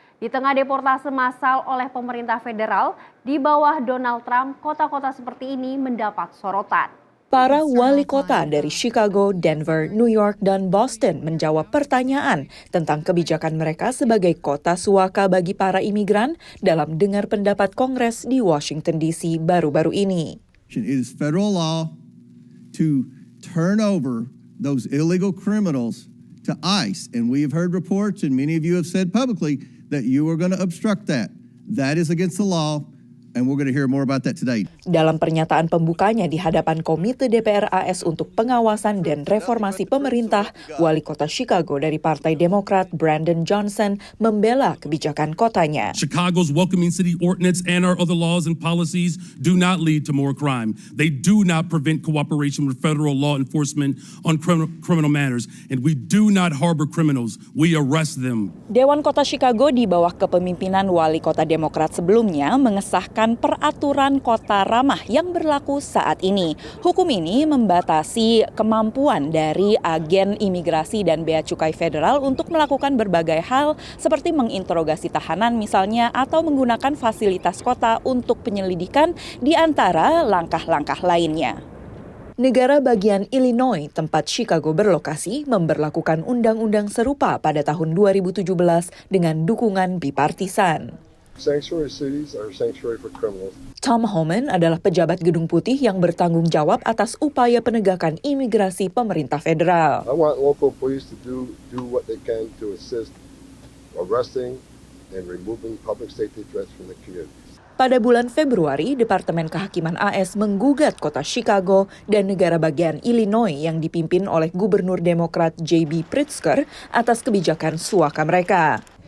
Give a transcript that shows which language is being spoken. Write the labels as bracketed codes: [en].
[id] Di tengah deportase massal oleh pemerintah federal di bawah Donald Trump, kota-kota seperti ini mendapat sorotan. Para wali kota dari Chicago, Denver, New York, dan Boston menjawab pertanyaan tentang kebijakan mereka sebagai kota suaka bagi para imigran dalam dengar pendapat Kongres di Washington DC baru-baru ini. [en] It is federal law to turn over those illegal criminals to ICE, and we have heard reports, and many of you have said publicly that you are going to obstruct that. That is against the law. And we're going to hear more about that today. [id] Dalam pernyataan pembukanya di hadapan Komite DPR AS untuk Pengawasan dan Reformasi Pemerintah, Wali Kota Chicago dari Partai Demokrat Brandon Johnson membela kebijakan kotanya. [en] Chicago's welcoming city ordinance and our other laws and policies do not lead to more crime. They do not prevent cooperation with federal law enforcement on criminal matters, and we do not harbor criminals. We arrest them. [id] Dewan Kota Chicago di bawah kepemimpinan Wali Kota Demokrat sebelumnya mengesahkan peraturan kota ramah yang berlaku saat ini. Hukum ini membatasi kemampuan dari agen imigrasi dan bea cukai federal untuk melakukan berbagai hal seperti menginterogasi tahanan misalnya atau menggunakan fasilitas kota untuk penyelidikan di antara langkah-langkah lainnya. Negara bagian Illinois, tempat Chicago berlokasi, memberlakukan undang-undang serupa pada tahun 2017 dengan dukungan bipartisan. [en] Sanctuary cities are sanctuary for criminals. [id] Tom Homan adalah pejabat Gedung Putih yang bertanggung jawab atas upaya penegakan imigrasi pemerintah federal. [en] I want local police to do what they can to assist arresting and removing public safety threats from the communities. [id] Pada bulan Februari, Departemen Kehakiman AS menggugat kota Chicago dan negara bagian Illinois yang dipimpin oleh Gubernur Demokrat J.B. Pritzker atas kebijakan suaka mereka.